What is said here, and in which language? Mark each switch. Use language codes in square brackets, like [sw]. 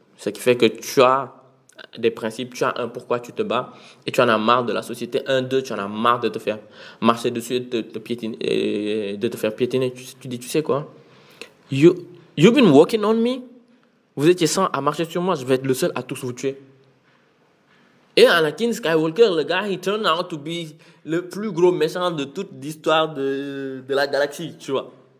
[fr] Ce qui fait que tu as des principes, tu as un pourquoi tu te bats et tu en as marre de la société. Tu en as marre de te faire marcher dessus et de te faire piétiner. Tu dis, tu sais quoi? [en] You've been working on me. [fr] Vous étiez 100 à marcher sur moi, je vais être le seul à tous vous tuer. Et Anakin Skywalker, le gars, [en] he turned out to be [fr] le plus gros méchant de toute l'histoire de la galaxie, tu vois.